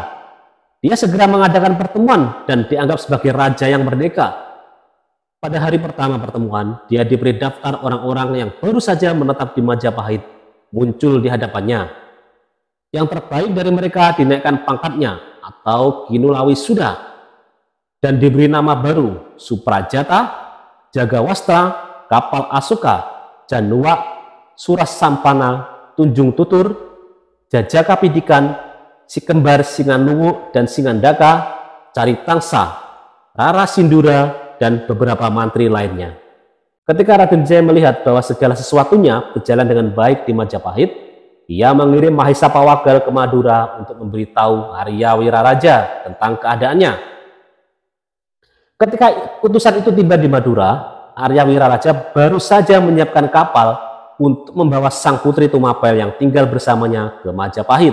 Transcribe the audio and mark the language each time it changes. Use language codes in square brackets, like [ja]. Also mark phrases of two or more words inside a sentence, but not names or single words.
[id] Dia segera mengadakan pertemuan dan dianggap sebagai raja yang merdeka. Pada hari pertama pertemuan, dia diberi daftar orang-orang yang baru saja menetap di Majapahit muncul di hadapannya. Yang terbaik dari mereka dinaikkan pangkatnya atau Kinulawi Suda dan diberi nama baru Suprajata, Jagawastra, Kapal Asuka, Januwa, Suras Sampana, Tunjung Tutur, Jajakapidikan, Sikembar Singanuwu dan Singandaka, Caritangsa, Rara Sindura, dan beberapa mantri lainnya. Ketika Raden Wijaya melihat bahwa segala sesuatunya berjalan dengan baik di Majapahit, ia mengirim Mahisa Pawagal ke Madura untuk memberitahu Arya Wiraraja tentang keadaannya. Ketika utusan itu tiba di Madura, Arya Wiraraja baru saja menyiapkan kapal untuk membawa sang putri Tumapel yang tinggal bersamanya ke Majapahit.